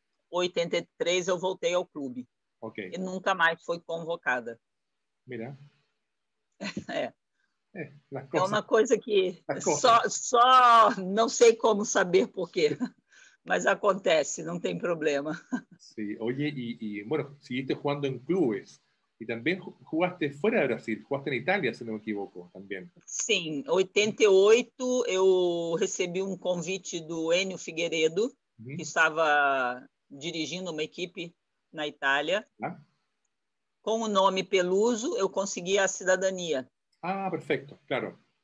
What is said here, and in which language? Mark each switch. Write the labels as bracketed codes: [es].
[pt] 83, eu voltei ao clube. E nunca mais fui convocada. [es] Mira. [pt] É uma coisa que só não sei como saber por quê, mas acontece, não tem problema. [es] Sí, oye, bueno, seguiste jugando en clubes y también jugaste fuera de Brasil, jugaste en Italia, si no me equivoco, también. [pt] Sim, em 88 eu recebi um convite do Enio Figueiredo, que estava dirigindo uma equipe na Itália. Com o nome Peluso, eu consegui a cidadania. Perfeito, claro.